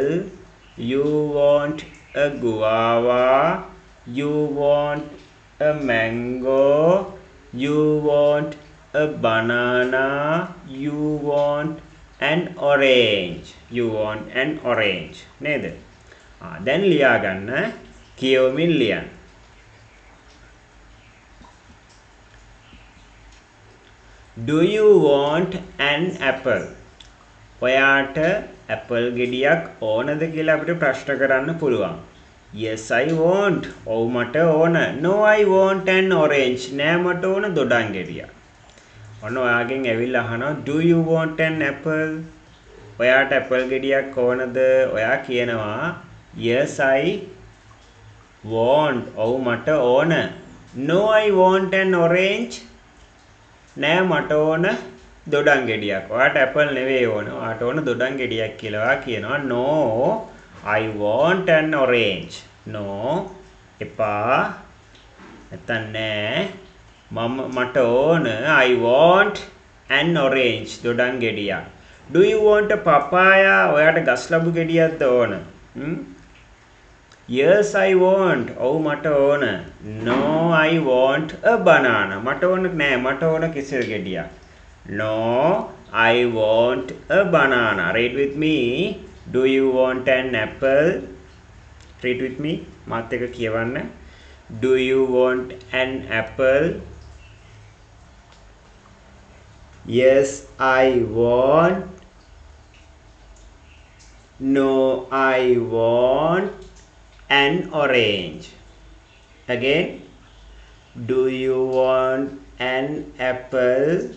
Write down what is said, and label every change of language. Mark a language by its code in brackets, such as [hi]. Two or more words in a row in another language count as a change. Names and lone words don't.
[en] You want a guava. You want a mango. You want a banana. You want an orange. You want an orange. [si] නේද? දැන් ලියා ගන්න කියවමින් ලියන්න. [en] Do you want an apple? [si] ඔයාට ඇපල් ගෙඩියක් ඕනද කියලා අපිට ප්‍රශ්න කරන්න පුළුවන්. [en] Yes I want. [si] ඔව් මට ඕන. [en] No I want an orange. [si] නෑ මට ඕන දොඩම් ගෙඩියක්. ඔන්න ඔයාගෙන් ඇවිල්ලා අහනවා [en] do you want an apple? [si] ඔයාට ඇපල් ගෙඩියක් ඕනද? ඔයා කියනවා [en] yes I want. [si] ඔව් මට ඕන. [en] No I want an orange. [si] නෑ මට ඕන දොඩම් ගෙඩියක්. ඔයාට ඇපල් නෙවෙයි ඕන. ඔයාට ඕන දොඩම් ගෙඩියක් කියලා ඔයා කියනවා [en] no I want an orange. [si] No එපා. නැත්තම් නෑ මට ඕන [en] I want an orange [si] දොඩම් ගෙඩියක්. [en] Do you want a papaya? [si] ඔයාට ගස් ලබු ගෙඩියක්ද ඕන? [en] Yes I want. [si] ඔව් මට ඕන. [en] No I want a banana. [si] මට ඕන නෑ මට ඕන කෙසෙල් ගෙඩියක්. [en] No I want a banana. Read with me. Do you want an apple? Read with me. [si] මාත් එක්ක කියවන්න. [en] Do you want an apple? Yes I want. No I want an orange. Again. Do you want an apple?